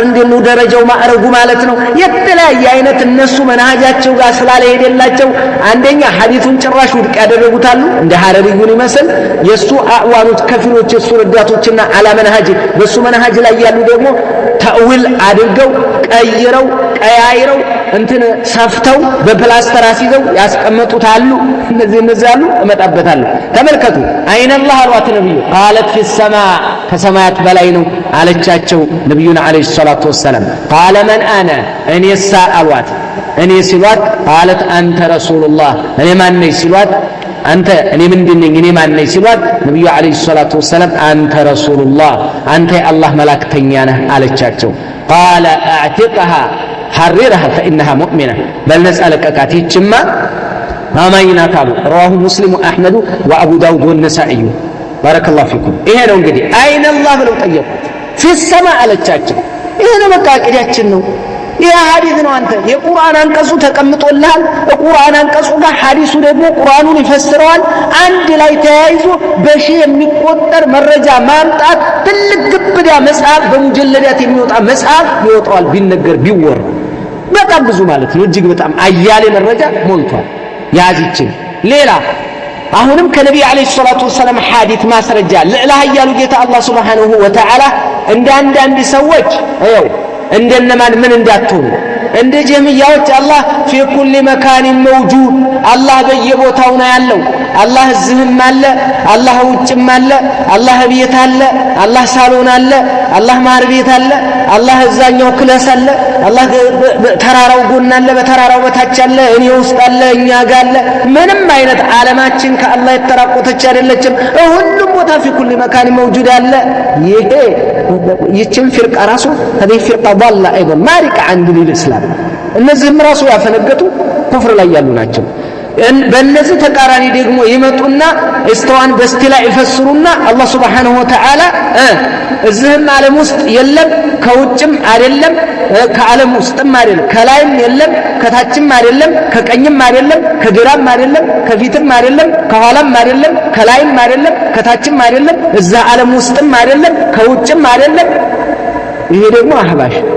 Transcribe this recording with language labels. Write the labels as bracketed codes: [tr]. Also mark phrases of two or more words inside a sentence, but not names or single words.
[am] እንደው ደረጃው ማዕረጉ ማለት ነው። የተለያየ አይነት እነሱ መንሃጃቸው ጋር ስላልሄደላቸው አንደኛ ሐዲሱን ጭራሽ ውድቅ ያደረጉታሉ እንደ ሐረሪዩን ይመስል የሱ አዕዋኖች ከፊሎች የሱ ረዳቶችና [ar] على منهج [am] በሱ መንሃጅ ላይ ያሉ ደግሞ ተእዊል አድርገው ቀይረው ቀያይረው እንትን ሰፍተው በፕላስተር አስይዘው ያስቀመጡታሉ። እነዚህ አሉ እመጣበታለሁ። ተመልከቱ [ar] أين الله [am] አሏት ነብዩ ቃለት [ar] في السماء [am] ከሰማያት በላይ ነው አለቻቸው ነብዩና [ar] عليه الصلاة والسلام። قال من أنا [am] እኔሳ አሏት። እኔ ሲሏት [ar] قالت أنت رسول الله [am] እኔ ማን ነኝ ሲሏት አንተ እኔ ምንድነኝ እኔ ማን ነኝ ሲሏት ነብዩ [ar] عليه الصلاة والسلام [am] አንተ ረሱሉላህ አንተ የአላህ መላእክተኛ ነህ አለቻቸው። [ar] قال أعتقها حررها فإنها مؤمنة [am] በልነጻ ለቀቃት ይችማ አማኝ ናት አሉ። [ar] رواه مسلم وأحمد وأبو داود والنسائي بارك الله فيكم። [am] ይሄ ነው እንግዲህ [ar] أين الله [am] ብለው ጠየቁት። [ar] في السماء [am] አለቻቸው። ይሄ ነው በቃ አቂዳችን ነው። ይሄ ሐዲስ ነው። አንተ የቁርአን አንቀጹ ተቀምጦልሃል። ቁርአን አንቀጹ ጋር ሐዲሱ ደግሞ ቁርአኑን ይፈስረዋል። አንድ ላይ ተያይዞ በሺ የሚቆጠር መረጃ ማምጣት ትልቅ ግብዳ መጽሐፍ በሙጀለዳት የሚወጣ መጽሐፍ ይወጣዋል ቢነገር ቢወራ በጣም ብዙ ማለት ነው። እጅግ በጣም አያሌ መረጃ ሞልቷል። ያዚችን ሌላ አሁንም ከነብዩ [ar] عليه الصلاة والسلام [am] ሐዲስ ማስረጃ ለላህ ያሉ ጌታ አላህ [ar] سبحانه وتعالى [am] እንደ አንዳንድ ሰዎች እንደነማን ምን እንዳትሆኑ እንደ ጀሚያዎች አላህ في [ar] كل مكان موجود [am] አላህ በየቦታው ነው ያለው አላህ እዚህም አለ አላህ ውጭም አለ አላህ ቤት አለ አላህ ሳሎን አለ አላህ ማር ቤት አለ አላህ እዛኛው ክላስ አለ አላህ ተራራው ጎን አለ በተራራው በታች አለ እኔ ውስጥ አለ እኛ ጋር አለ ምንም አይነት ዓለማችን ከአላህ የተራቆተች አይደለችም ሁሉም ቦታ [ar] في كل مكان موجود [am] አለ ይሄ ይችም ፍርቃ ራሱ [ar] هذه فرقه ضاله ايضا مارقه عن دين الاسلام [am] እነዚህም ራሱ ያፈነገጡ ኩፍር ላይ ያሉ ናቸው በእነዚህ ተቃራኒ ደግሞ ይመጡና استوان በስቲላ ይፈስሩና አላህ [ar] سبحانه وتعالى [am] እዚህም ዓለም ውስጥ የለም ከውጭም አይደለም ከዓለም ውስጥም አይደለም ከላይም የለም ከታችም አይደለም ከቀኝም አይደለም ከግራም አይደለም ከፊትም አይደለም ከኋላም አይደለም ከላይም አይደለም ከታችም አይደለም እዛ ዓለም ውስጥም አይደለም ከውጭም አይደለም ይሄ ደግሞ አህባሽ